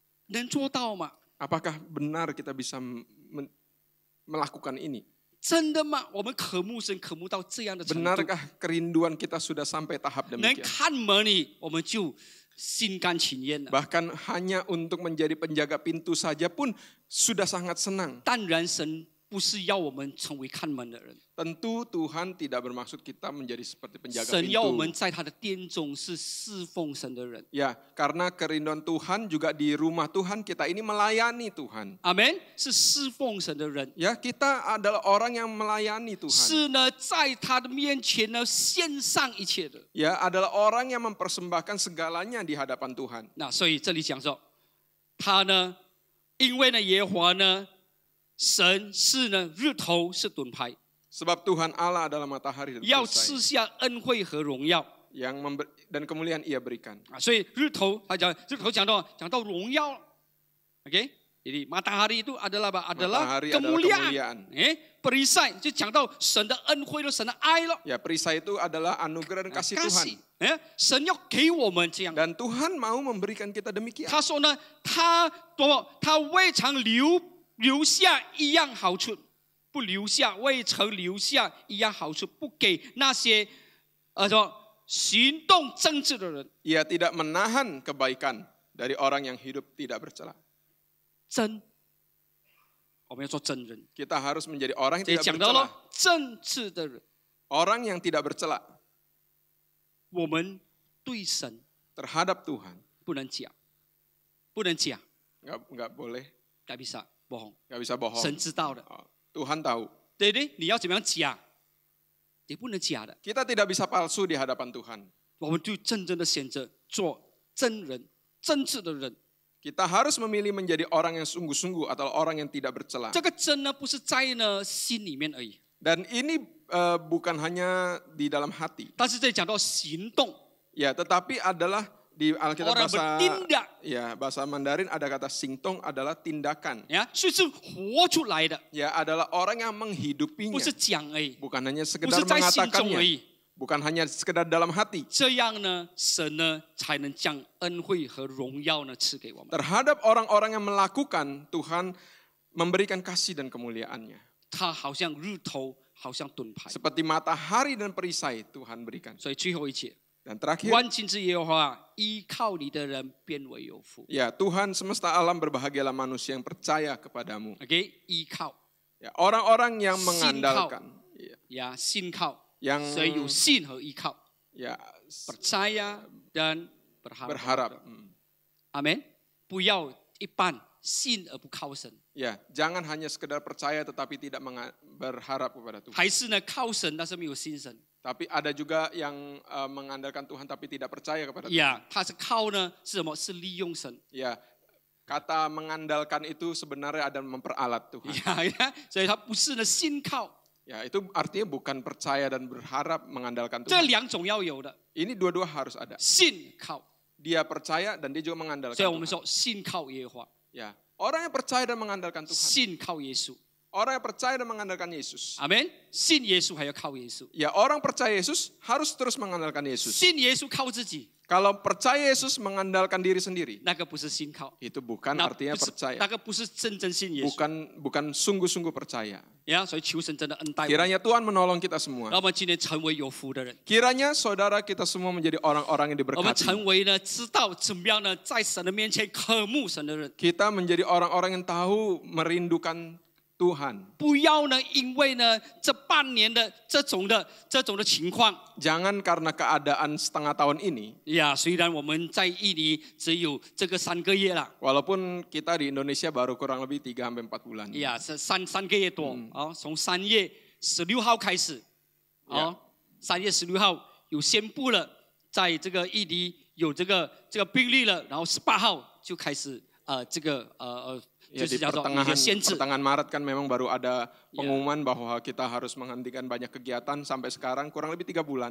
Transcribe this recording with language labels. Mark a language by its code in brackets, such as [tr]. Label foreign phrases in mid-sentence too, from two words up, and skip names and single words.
[zh] 所以呢，这个是能做到吗？ [id] Apakah benar kita bisa melakukan ini? [zh] 真的吗？我们渴慕神，渴慕到这样的程度， [id] Benarkah kerinduan kita sudah sampai tahap [zh] 能 [id] demikian? [zh] 看门你，我们就心甘情愿了。 [id] Bahkan hanya untuk menjadi penjaga pintu saja pun sudah sangat senang. [zh] 当然，神不是要我们成为看门的人， [id] Tentu Tuhan tidak bermaksud kita menjadi seperti penjaga [zh] 神要我们 [id] pintu. [zh] 在他的殿中是侍奉神的人。 [id] Ya, karena kerinduan Tuhan juga di rumah Tuhan kita ini melayani Tuhan. [zh] 阿门，是侍奉神的人， [id] Ya, kita adalah orang yang melayani Tuhan. [zh] 是呢，在他的面前呢献上一切的。 [id] Ya, adalah orang yang mempersembahkan segalanya di hadapan Tuhan. [zh] 那所以这里讲说，他呢，因为呢耶和华呢，神是呢日头是盾牌， [id] Sebab Tuhan Allah adalah matahari dan [zh] 要 [id] perisai [zh] 赐下恩惠和荣耀 [id] yang dan kemuliaan Ia berikan. [zh] 啊。所以日头他讲日头讲到荣耀 ，OK， [id] jadi matahari itu adalah [zh] apa? Adalah [id] Matahari adalah kemuliaan. Perisai [zh] 就讲到神的恩惠了，神的爱了， [id] Ya, perisai itu adalah anugerah dan kasih Tuhan. [zh] 神要给我们这样。 [id] Dan Tuhan mau memberikan kita demikian. [zh] 他说呢，他未尝留下一样好处，不留下，未曾留下一样好处，不给那些行动正直的人。 [id] Ia tidak menahan kebaikan dari orang yang hidup tidak bercela. [zh] 真，我们要做真人。 [id] Kita harus menjadi orang [zh] 这 [id] yang [zh] 讲 [id] tidak [zh] 到 [id] bercela. [zh] 了正直的人， [id] Orang yang tidak bercela [zh] 我们对神 [id] terhadap Tuhan. [zh] 不能假，不能假， [id] Nggak boleh, [zh] 该比啥不红， [id] nggak bisa bohong. [zh] 神知道的， [id] Oh, Tuhan tahu. [zh] 对不对？你要怎么样假？你不能假的。 [id] Kita tidak bisa palsu di hadapan Tuhan. [zh] 我们就真正的选择做真人、真挚的人。 [id] Kita harus memilih menjadi orang yang sungguh-sungguh atau orang yang tidak bercela. [zh] 这个真呢，不是在呢心里面而已， [id] Dan ini bukan hanya di dalam hati. [zh] 但是这里讲到行动， [id] Ya, tetapi adalah di Alkitab orang bertindak， bahasa Mandarin ada kata singtong adalah tindakan. [zh] 所以是活出来的， [id] Ya, adalah orang yang [zh] 不 [id] menghidupinya. [zh] 是讲而已， [id] Bukan hanya [zh] 不 [id] sekedar [zh] 是在心中而 [id] mengatakannya. [zh] 已。 [id] Bukan hanya sekedar dalam hati. [zh] 这样呢，神呢才能将恩惠和荣耀呢赐给我们。 [id] Terhadap orang-orang yang melakukan, Tuhan memberikan kasih dan kemuliaannya. [zh] 他好像日头，好像盾牌。 [id] Seperti matahari dan perisai Tuhan berikan. [zh] 所以最后一节， [id] Dan terakhir, [zh] 万军之耶和华，依靠你的人变为有福。 [id] ya Tuhan semesta alam berbahagialah manusia yang percaya kepadamu. [zh] OK， 依靠 [id] Ya, orang-orang yang [zh] 信靠 [id] mengandalkan. Ya, [zh] 呀，信靠， [id] yang [zh] 所以有信和依靠， [id] ya, percaya dan berharap. Amin. [zh] 不要一半信而不靠神， [id] Ya, jangan hanya sekedar percaya tetapi tidak berharap kepada Tuhan. [zh] 还是呢靠神，但是没有信神。 [id] Tapi ada juga yang mengandalkan Tuhan tapi tidak percaya kepada Tuhan. [zh] 呀，他是靠呢是什么？是利用神。 [id] Ya, kata mengandalkan itu sebenarnya ada memperalat Tuhan. [zh] 呀，所以他不是呢信靠， [id] Ya, itu artinya bukan percaya dan berharap mengandalkan [zh] 这 [id] Tuhan. [zh] 两种要有的， [id] Ini dua-dua harus ada. [zh] 信靠。 [id] Dia percaya dan dia juga mengandalkan [zh] 所以我们 [id] Tuhan. [zh] 说信靠耶和华， [id] Ya, orang yang percaya dan mengandalkan Tuhan. [zh] 信靠耶稣。 [id] Orang yang percaya dan mengandalkan Yesus. [zh] 阿门。信耶稣还要靠耶稣， [id] Ya, orang percaya Yesus harus terus mengandalkan Yesus. [zh] 信耶稣靠自己， [id] Kalau percaya Yesus mengandalkan diri sendiri, [zh] 那个不是信靠， [id] itu bukan [zh] 那 [id] artinya [zh] 不是 [id] percaya. [zh] 那个不是真正信耶稣。 [id] Bukan sungguh-sungguh percaya. [zh] 呀，所以求神真的恩待我们， [id] Kiranya Tuhan menolong kita semua. [zh] 让我们今天成为有福的人。 [id] Kiranya saudara kita semua menjadi orang-orang yang [zh] 我们 [id] diberkati. [zh] 成为呢，知道怎么样呢，在神的面前渴慕神的人， [id] Kita menjadi orang-orang yang tahu merindukan Tuhan. [zh] 不要呢，因为呢这半年的这种的情况， [id] Jangan karena keadaan setengah tahun ini, [zh] 呀，虽然我们在印尼只有这个3个月了， [id] walaupun kita di Indonesia baru kurang lebih 3-4 bulan. [zh] 呀，是三个月多，哦，从3月16号开始，哦，3月16号有宣布了，在这个印尼有这个病例了，然后18号就开始 [id] Ya, [zh] 就 [id] di [zh] 是叫做有些限制。 [id] pertengahan Maret kan memang baru ada pengumuman bahwa kita harus menghentikan banyak kegiatan sampai sekarang kurang lebih 3 bulan.